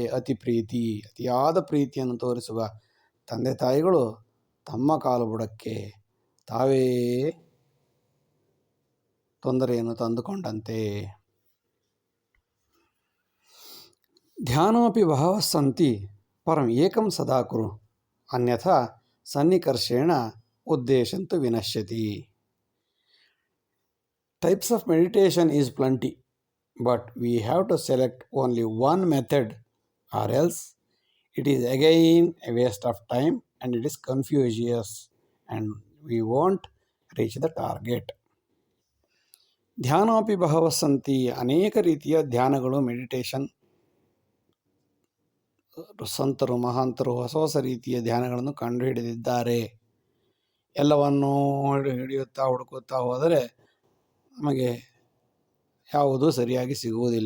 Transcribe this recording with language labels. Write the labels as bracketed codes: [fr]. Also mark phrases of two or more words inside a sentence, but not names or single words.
[kn] ಅತಿ ಪ್ರೀತಿ, ಅತಿಯಾದ ಪ್ರೀತಿಯನ್ನು ತೋರಿಸುವ ತಂದೆ ತಾಯಿಗಳು ತಮ್ಮ ಕಾಲು ಬುಡಕ್ಕೆ ತಾವೇ ತೊಂದರೆಯನ್ನು ತಂದುಕೊಂಡಂತೆ. [sa] ಧ್ಯಾನಮಪಿ ಬಹವಃ ಸಂತಿ ಪರಂ ಏಕಂ ಸದಾ ಕುರು ಅನ್ಯಥಾ ಸನ್ನಿಕರ್ಷೇಣ ಉದ್ದೇಶಂತು ವಿನಶ್ಯತಿ. [en] Types of meditation is plenty, but we have to select only one method or else it is again a waste of time and it is confucius and we won't reach the target. [sa] ಧ್ಯಾನಮಪಿ ಬಹವಃ ಸಂತಿ, [kn] ಅನೇಕ ರೀತಿಯ ಧ್ಯಾನಗಳು, ಮೆಡಿಟೇಷನ್, ಸಂತರು ಮಹಾಂತರು ಹೊಸ ರೀತಿಯ ಧ್ಯಾನಗಳನ್ನು ಕಂಡುಹಿಡಿದಿದ್ದಾರೆ. ಎಲ್ಲವನ್ನೂ ಹಿಡಿಯುತ್ತಾ ಹುಡುಕುತ್ತಾ ಹೋದರೆ ನಮಗೆ ಯಾವುದೂ ಸರಿಯಾಗಿ ಸಿಗುವುದಿಲ್ಲ.